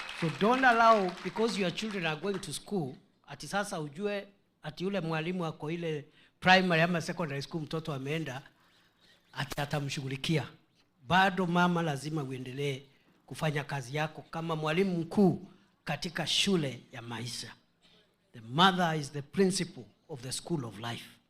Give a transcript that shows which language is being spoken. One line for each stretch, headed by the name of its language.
English: So don't allow, because your children are going to school,
Swahili: ati sasa ujue ati yule mwalimu wako ile primary ama secondary school mtoto ameenda atamshughulikia. Bado mama lazima uendelee kufanya kazi yako kama mwalimu mkuu katika shule ya maisha.
English: The mother is the principal of the school of life.